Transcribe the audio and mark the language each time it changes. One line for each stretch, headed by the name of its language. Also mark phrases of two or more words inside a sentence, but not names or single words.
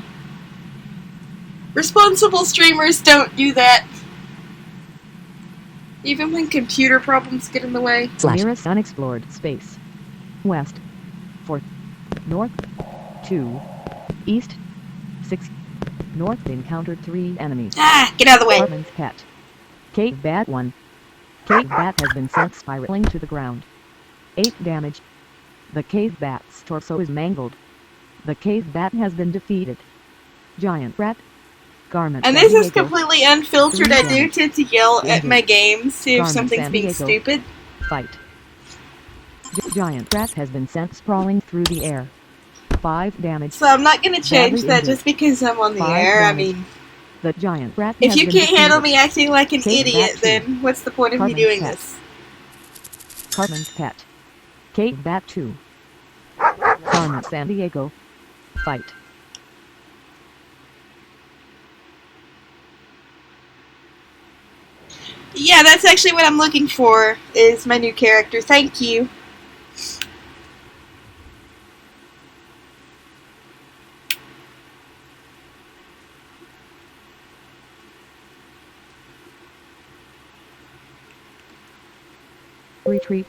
English: Responsible streamers don't do that. Even when computer problems get in the way. Nearest unexplored space. West. 4. North. 2. East. 6. North encountered 3 enemies. Ah, get out of the way. Cartman's pet. Kate Bat 1. Cave Bat has been sent spiraling to the ground. 8 damage. The Cave Bat's torso is mangled. The Cave Bat has been defeated. Giant Rat. Garment And San this is Diego. completely unfiltered. I do tend to yell at my games, see if Garment something's San being Diego. stupid. Fight. Giant rat has been sent sprawling through the air. 5 damage. So I'm not gonna change Badly that injured. just because I'm on the 5 air. I damage. mean, The giant rat if has you been can't handle defeated. me acting like an Kate idiot, Bat then what's the point of me Cartman's doing pet. this? Cartman's pet. Kate Bat 2. Carmen San Diego. Fight. Yeah, that's actually what I'm looking for, is my new character. Thank you. Retreat.